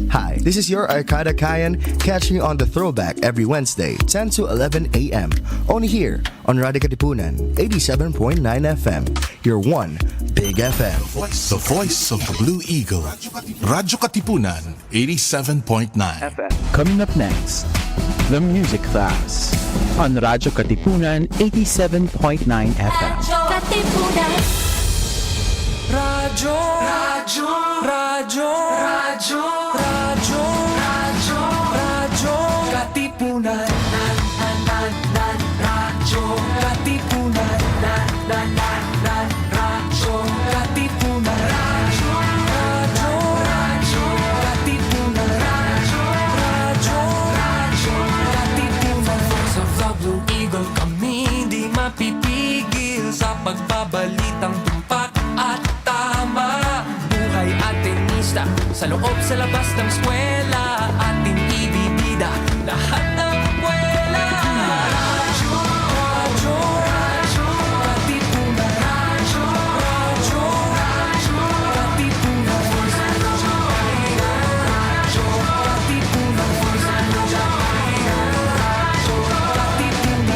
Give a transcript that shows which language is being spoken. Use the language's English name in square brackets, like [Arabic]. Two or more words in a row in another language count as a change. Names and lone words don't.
[English] Hi, this is your Arcada Kayan, catching you on the Throwback every Wednesday, 10 to 11 a.m. Only here on Radyo Katipunan, 87.9 FM, your one big FM. The voice of the Blue Eagle. Radyo Katipunan, 87.9 FM. Coming up next, the music class on Radyo Katipunan, 87.9 FM. Katipunan. [Filipino] Radyo, radyo, radyo, radyo, radyo, radyo, radyo, Katipunan, radyo, Katipunan, radyo, Katipunan, radyo, radyo, radyo, Katipunan, radyo, radyo, radyo, Katipunan. [English] Voice of the Blue Eagle, [Filipino] kami di mapipigil sa pagbabalitang tumpak at tama. Buhay at tenista, sa loob sa labas ng eskwela, ating ibibida lahat ng eskwela. Radyo, radyo, radyo, Katipunan, radyo, radyo, radyo, Katipunan, radyo, Katipunan, radyo, Katipunan.